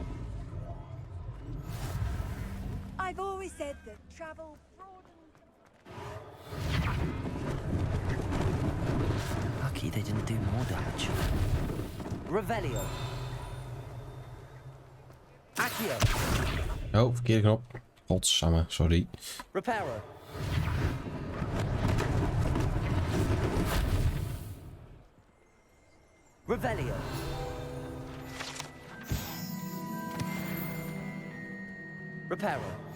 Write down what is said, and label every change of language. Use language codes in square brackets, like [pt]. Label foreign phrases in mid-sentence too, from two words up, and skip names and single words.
[en] I've always said that travel broadens. Lucky they didn't do more damage. Revelio. Accio. [nl] Oh, verkeerde knop. Godsamme, sorry. [en] Reparo. Revelio. Reparo.